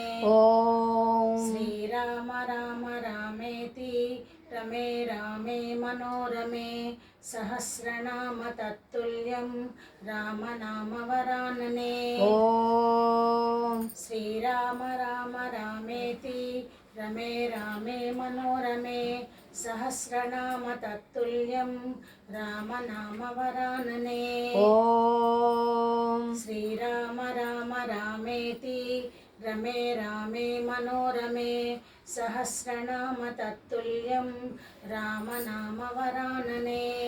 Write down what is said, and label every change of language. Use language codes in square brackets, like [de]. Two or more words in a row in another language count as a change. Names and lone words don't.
[sa] శ్రీరామ రామ రామేతి రమే రామే మనోరమే సహస్రనామ తత్తుల్యం రామనామవరాననే. శ్రీరామ రామ రామేతి रमे रामे मनोरमे सहस्रनाम तत्तुल्यं रामनामवरानने ॐ श्रीराम राम रामेति रमे रामे मनोरमे सहस्रनाम तत्तुल्यं रामनामवरानने